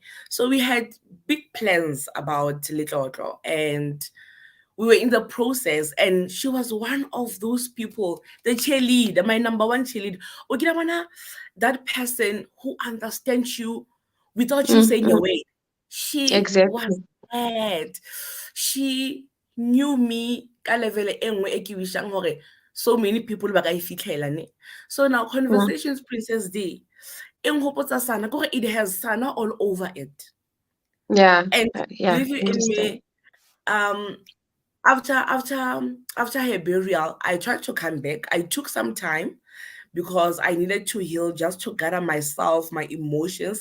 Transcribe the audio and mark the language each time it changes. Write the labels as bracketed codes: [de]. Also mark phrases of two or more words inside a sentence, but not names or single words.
[en] So we had big plans about Little and we were in the process, and she was one of those people, the cheerleader, my number one cheerleader. Okay, that person who understands you without you saying a mhm. word. She was Exactly. [st] mad. [en] She knew me [st] ka level e nngwe e ke wishang hore [en] so many people [st] ba ka e fitlhela ne. [en] So now Mm, Conversations Princess D, [st] e nghopotsa sana kore [en] it has sana all over it. yeah, And yeah, believe you I in understand. me, um after her burial, I tried to come back. I took some time because I needed to heal, just to gather myself, my emotions.